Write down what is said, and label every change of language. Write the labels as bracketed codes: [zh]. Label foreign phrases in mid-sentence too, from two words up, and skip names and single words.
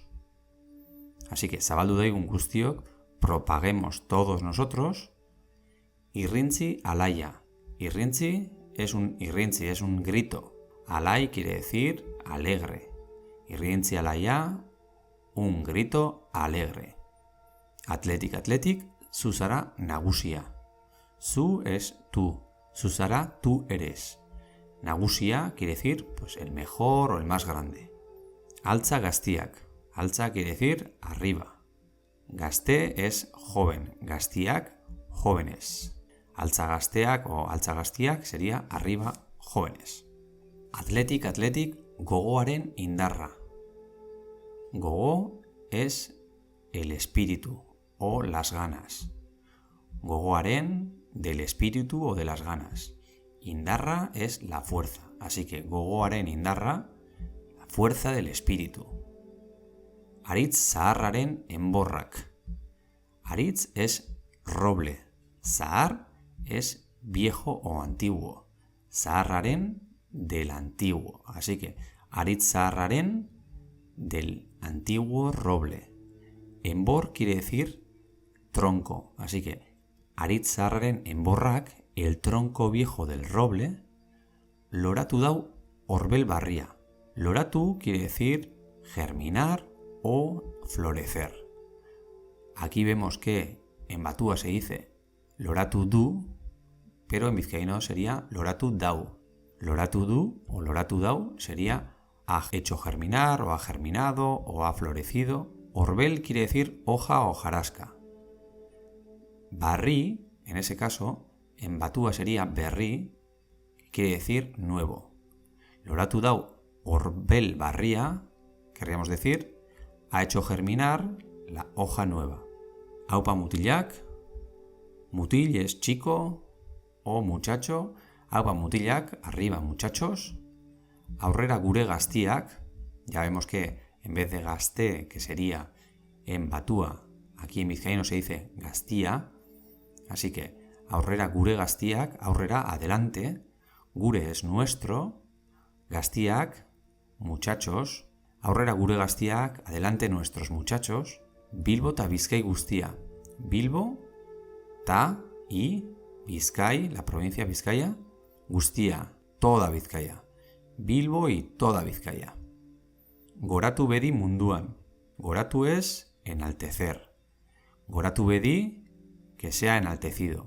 [es] Así que [eu] zabaldu daigun guztiok, [es] propaguemos todos nosotros. [eu] Irrintzi alaia. [es] Irrintzi es un grito. Alai quiere decir alegre. [eu] Irrintzi alaia, [es] un grito alegre. [eu] Atletik, atletik, zu zara nagusia. [es] Zu es tú. [eu] Zu zara [es] tú eres. Nagusia quiere decir pues el mejor o el más grande. [eu] Altza gaztiak. [es] Altza quiere decir arriba. Gazte es joven. Gaztiak, jóvenes. [eu] Altza gazteak [es] o [eu] altza gaztiak [es] sería arriba, jóvenes. [eu] Atletik, atletik, gogoaren indarra. [es] Gogo es el espíritu o las ganas. Gogoaren del espíritu o de las ganas. Indarra es la fuerza. Así que [eu] gogoaren indarra, [es] la fuerza del espíritu. [eu] Aritz zaharraren enborrak. [es] Aritz es roble. Zahar es viejo o antiguo. Zaharraren del antiguo. Así que [eu] aritz zaharraren [es] del antiguo roble. Enbor quiere decir tronco. Así que [eu] aritz zaharraren enborrak, [es] el tronco viejo del roble, [eu] loratu dau orbel barria. [es] Loratu quiere decir germinar o florecer. Aquí vemos que en batúa se dice [eu] loratu du, [es] pero en vizcaíno sería [eu] loratu dau. Loratu du [es] o [eu] loratu dau [es] sería ha hecho germinar o ha germinado o ha florecido. Orbel quiere decir hoja o hojarasca. Barri, en ese caso, en batúa sería berri, que quiere decir nuevo. [eu] Loratu dau orbel barria, [es] querríamos decir, ha hecho germinar la hoja nueva. [eu] Aupa mutilak, [es] mutil es chico o muchacho. [eu] Aupa mutilak, [es] arriba muchachos. [eu] Aurrera gure gaztiak, [es] ya vemos que en vez de gazte, que sería en batúa, aquí en vizcaíno se dice gaztía. Así que [eu] aurrera gure gaztiak, [es] aurrera adelante, gure es nuestro, [eu] gaztiak, [es] muchachos, [eu] aurrera gure gaztiak, [es] adelante nuestros muchachos, [eu] Bilbo ta Bizkai guztia. [es] Bilbo, ta y Bizkai, la provincia de Vizcaya, guztia, toda Vizcaya. Bilbo y toda Vizcaya. [eu] Goratu bedi munduan. [es] Goratu es enaltecer. Goratu bedi, que sea enaltecido.